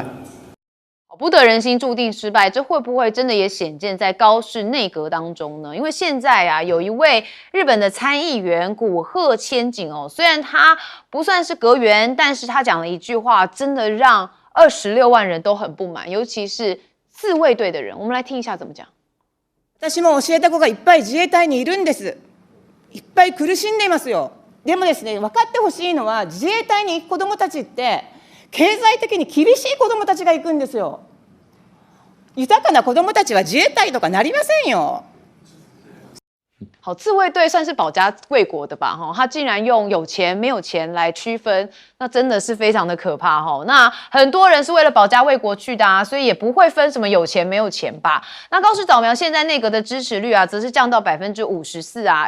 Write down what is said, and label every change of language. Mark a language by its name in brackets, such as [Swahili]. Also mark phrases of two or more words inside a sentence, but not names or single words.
[Chinese] 不得人心，注定失败，这会不会真的也显见在高市内阁当中呢？因为现在啊，有一位日本的参议员古贺千景虽然他不算是阁员，但是他讲了一句话，真的让26万人都很不满，尤其是自卫队的人。我们来听一下怎么讲。 [Japanese] 私も教えた子がいっぱい自衛隊にいるんです。いっぱい苦しんでいますよ。でもですね、分かってほしいのは、自衛隊に行く子どもたちって経済的に厳しい子どもたちが行くんですよ。豊かな子どもたちは自衛隊とかなりませんよ。 [Chinese] 好，自卫队算是保家卫国的吧？哈，他竟然用有钱没有钱来区分，那真的是非常的可怕哈。那很多人是为了保家卫国去的啊，所以也不会分什么有钱没有钱吧？那高市早苗现在内阁的支持率啊，则是降到54%啊。